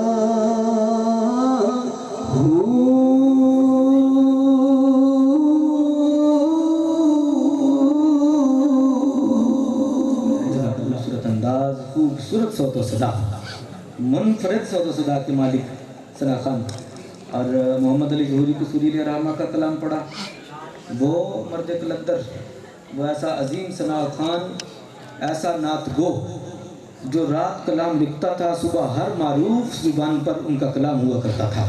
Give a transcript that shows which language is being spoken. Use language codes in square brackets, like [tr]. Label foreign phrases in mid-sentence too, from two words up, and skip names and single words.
[ur] خوبصورت انداز، خوبصورت صوت و صدا، منفرد صوت و صدا کے مالک ثنا خان اور محمد علی ظہوری قصوری علیہ رحمہ کا کلام پڑھا. وہ مرد کلندر، وہ ایسا عظیم ثنا خان، ایسا نعت گو جو رات کلام لکھتا تھا، صبح ہر معروف زبان پر ان کا کلام ہوا کرتا تھا.